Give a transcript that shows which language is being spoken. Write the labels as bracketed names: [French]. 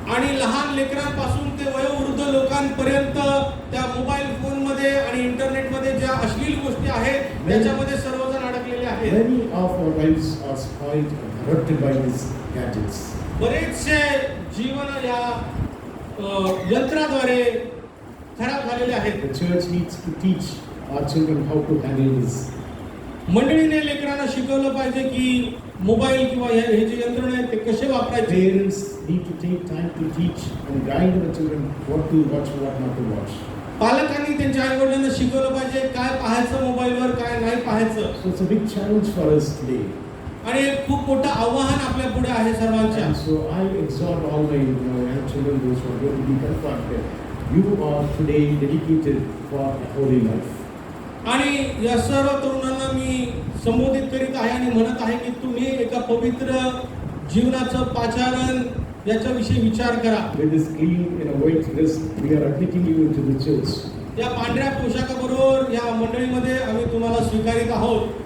[Marathi] आणि लहान लेकरांपासून ते वयोवृद्ध लोकांपर्यंत त्या मोबाईल फोनमध्ये आणि इंटरनेटमध्ये ज्या अश्लील गोष्टी आहेत त्याच्यामध्ये सर्वजण अडकलेले आहेत. [English] Many of our lives are spoiled and corrupted by these gadgets. [Marathi] बरेचसे जीवन या यंत्राद्वारे खराब झालेले आहेत. [English] The church needs to teach our children how to handle this. [Marathi] मंडळीने लेकरांना शिकवलं पाहिजे की मोबाईल किंवा हे जे यंत्रण आहेत ते कसे वापरायचे. [English] Parents need to take time to teach and guide the children what to watch, what not to watch. [Marathi] पालकांनी त्यांच्या आईवडिलांना शिकवलं पाहिजे काय पाहायचं मोबाईलवर, काय नाही पाहायचं. [English] So it's a big challenge for us today. [Marathi] आणि एक खूप मोठं आव्हान आपल्या पुढे आहे सर्वांच्या. [English] And so I exhort all my young children, those who are going to be confronted, you are today dedicated for a holy life. [Marathi] आणि या सर्व तरुणांना मी संबोधित करीत आहे आणि म्हणत आहे की तुम्ही एका पवित्र जीवनाचं पाचारण याच्याविषयी विचार करा. [English] With this clean white dress, we are admitting you into the church. [Marathi] या पांढऱ्या पोशाखाबरोबर या मंडळीमध्ये आम्ही तुम्हाला स्वीकारित आहोत.